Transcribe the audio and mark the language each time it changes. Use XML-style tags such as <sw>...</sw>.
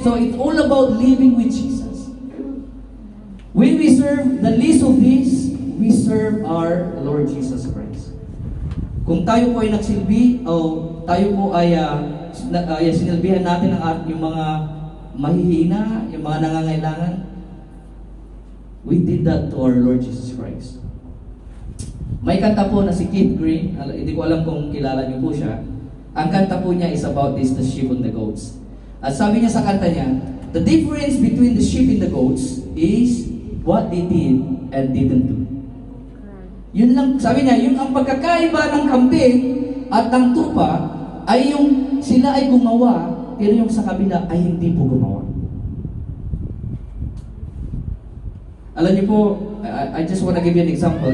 <en>So, it's all about living with Jesus. When we serve the least of these, we serve our Lord Jesus Christ.</en> <tl>Kung tayo po ay nagsilbi, o tayo po ay sinilbihan natin yung mga mahihina, yung mga nangangailangan,</tl> <en>we did that to our Lord Jesus Christ.</en> <tl>May kanta po na si Keith Green, hindi ko alam kung kilala niyo po siya. Ang kanta po niya</tl> <en>is about the sheep and the goats.</en> <tl>At sabi niya sa kanta niya,</tl> <en>the difference between the sheep and the goats is what they did and didn't do.</en> <tl>Yun lang, sabi niya, yun ang pagkakaiba ng kambing at ng tupa ay yung sila ay gumawa, pero yung sa kabila ay hindi po gumawa. Alam niyo po,</tl> <en>I just want to give you an example.</en>